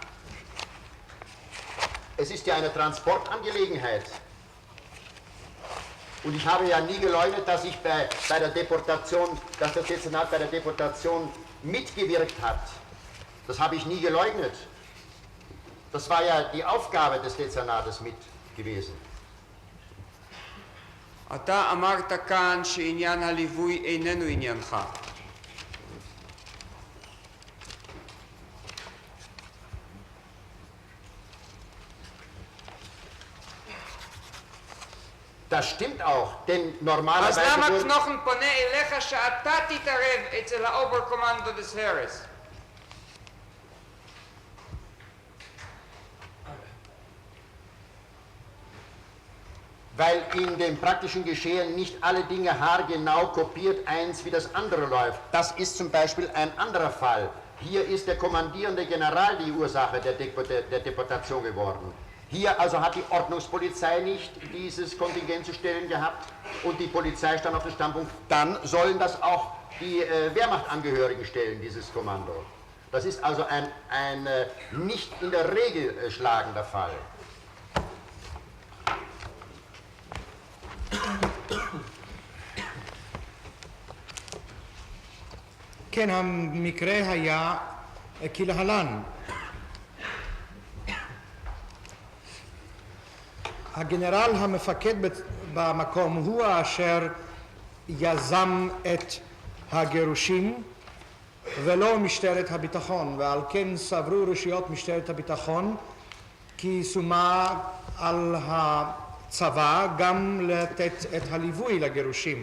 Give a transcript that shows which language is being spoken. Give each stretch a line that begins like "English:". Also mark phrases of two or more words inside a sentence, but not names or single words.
German: Es ist ja eine Transportangelegenheit. Und ich habe ja nie geleugnet, dass ich bei der Deportation, dass das Dezernat bei der Deportation mitgewirkt hat. Das habe ich nie geleugnet. Das war ja die Aufgabe des Dezernates mit gewesen.
Hebrew: אתה אמרת כאן שעניין הליווי איננו עניינך.
German: Das stimmt auch, denn normalerweise...
Hebrew: אז למה קנוכן פונה אליך שאתה תתערב אצל האוברקומנדו
German: des Heeres? Weil in dem praktischen Geschehen nicht alle Dinge haargenau kopiert eins wie das andere läuft. Das ist zum Beispiel ein anderer Fall. Hier ist der kommandierende General die Ursache der Deportation geworden. Hier also hat die Ordnungspolizei nicht dieses Kontingent zu stellen gehabt und die Polizei stand auf dem Standpunkt, dann sollen das auch die Wehrmachtangehörigen stellen, dieses Kommando. Das ist also ein nicht in der Regel schlagender Fall.
Hebrew: כן, המקרה היה כלהלן. הגנרל המפקד במקום הוא אשר יזם את הגירושים ולא משטרת הביטחון, ועל כן סברו רשויות משטרת הביטחון כי שומה על הצבא גם לתת את הליווי לגירושים.